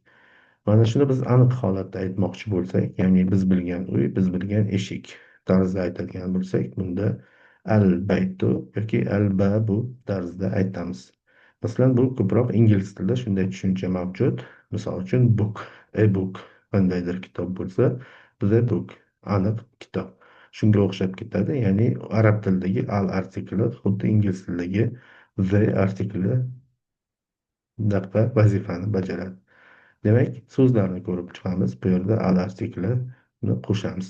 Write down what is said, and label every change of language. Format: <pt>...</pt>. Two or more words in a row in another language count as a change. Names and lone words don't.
<uz>Mana shuni biz aniq holatda aytmoqchi bo'lsak, ya'ni biz bilgan uy, biz bilgan eshik tarzida aytadigan bo'lsak, bunda</uz> <ar>al baytu</ar> <uz>yoki</uz> <ar>al babu</ar> <uz>tarzida aytamiz. Masalan, bu ko'proq ingliz tilida shunday tushuncha mavjud. Misol uchun</uz> <en>book, a book</en> <uz>qandaydir kitob bo'lsa,</uz> <en>the book</en> <uz>aniq kitob. Shunga o'xshab ketadi. Ya'ni arab tilidagi al artikli xuddi ingliz tilidagi the artikli bunaqa vazifani bajaradi. Demak, so'zlarni ko'rib chiqamiz. Bu yerda al artiklini qo'shamiz.</uz>